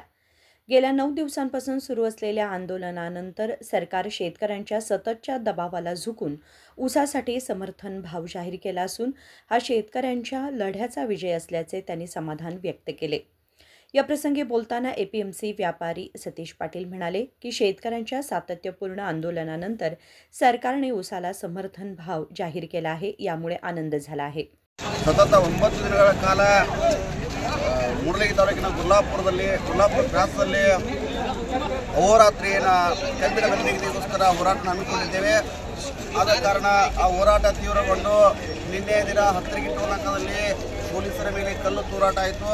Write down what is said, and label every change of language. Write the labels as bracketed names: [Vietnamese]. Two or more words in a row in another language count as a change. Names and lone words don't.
[Marathi] गेल्या 9 दिवसांपासून सुरू असलेल्या आंदोलनानंतर सरकार शेतकऱ्यांच्या सततच्या दबावाला झुकून ऊसासाठी समर्थन भाव जाहीर केला असून हा शेतकऱ्यांच्या लढ्याचा विजय असल्याचे त्यांनी समाधान व्यक्त केले. याप्रसंगी बोलताना एपीएमसी व्यापारी सतीश पाटील म्हणाले की शेतकऱ्यांच्या सातत्यपूर्ण आंदोलनानंतर सरकारने ऊसाला समर्थन भाव जाहीर केला आहे, यामुळे आनंद झाला आहे. [Kannada] ಸತತ 9 ದಿನಗಳ ಕಾಲ ಮೂಡಲಗಿ ತಾಲೂಕಿನ ಗುಲ್ಲಾಪುರ ಕ್ರಾಸದಲ್ಲಿ ಅಹೋರಾತ್ರಿಯನ್ನು ಕಬ್ಬಿಣ ಬೆಲೆ ನಿಗದಿಗೋಸ್ಕರ ಹೋರಾಟ ಹಮ್ಮಿಕೊಂಡಿದ್ದೇವೆ. ಆದ ಕಾರಣ ಆ ಹೋರಾಟ ತೀವ್ರಗೊಂಡು ನಿನ್ನೆ ದಿನ ಹತ್ತರಿಗೆ ಟೋಲಕದಲ್ಲಿ ಪೊಲೀಸರ ಮೇಲೆ ಕಲ್ಲು ತೂರಾಟ ಆಯಿತು.